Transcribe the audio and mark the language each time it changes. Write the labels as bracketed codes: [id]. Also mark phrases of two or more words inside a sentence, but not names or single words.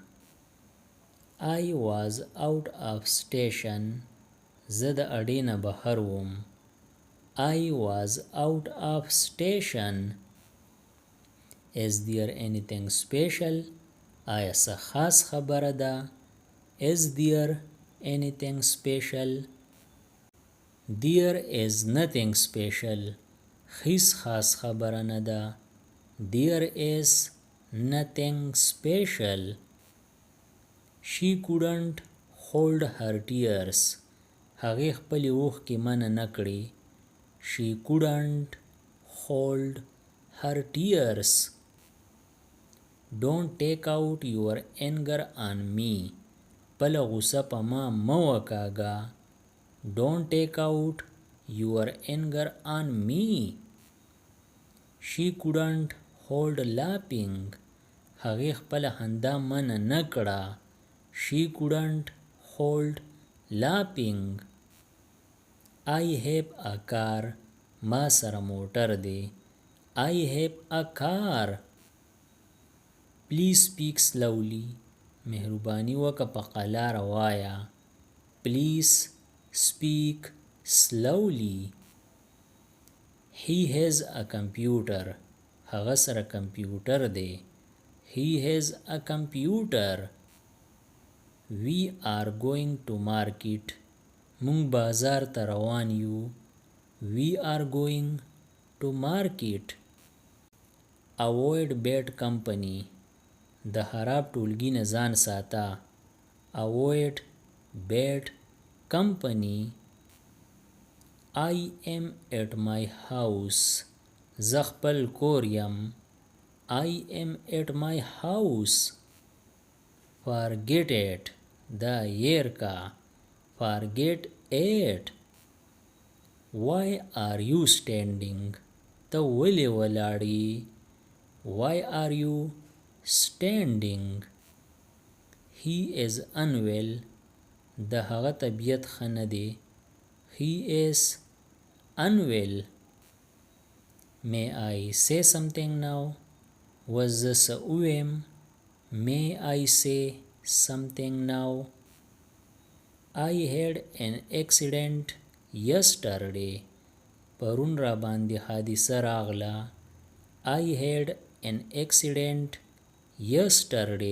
[en] I was out of station. [ps] زه د اډې نه بهر وم. [en] I was out of station. Is there anything special? [ps] آیا څه خاص خبره ده؟ [en] Is there anything special? There is nothing special. [ps] هیڅ خاص خبره نه ده. [en] There is nothing special. She couldn't hold her tears. [ps] هغې خپلې اوښکې منع نه کړې. [en] She couldn't hold her tears. Don't take out your anger on me. [ps] خپله غوسه په ما مه وکاږه. [en] Don't take out your anger on me. She couldn't hold laughing. [ps] هغې خپله خندا منع نه کړه. [en] She couldn't hold laughing. I have a car. [ps] ما سره موټر دی. [en] I have a car. Please speak slowly. [ps] مهرباني وکړه په قلاره وایه. [en] Please speak slowly. He has a computer. [ps] هغه سره کمپیوټر دی. [en] He has a computer. We are going to market. [ps] مونږ بازار ته روان یو. [en] We are going to market. Avoid bad company. [ps] د خراب ټولګي نه ځان ساته. [en] Avoid bad company. I am at my house. [ps] زه خپل کور یم. [en] I am at my house. Forget it. [ps] دا هیر کا. [en] Forget it. Why are you standing? [ps] ته ولې ولاړې؟ [en] Why are you standing? He is unwell. [ps] د هغه طبیعت ښه نه دی. [en] He is unwell. May I say something now? [ps] وز زه څه ووایم؟ [en] May I say something now? I had an accident yesterday. [ps] پرون را باندې حادثه راغله. [en] I had an accident yesterday.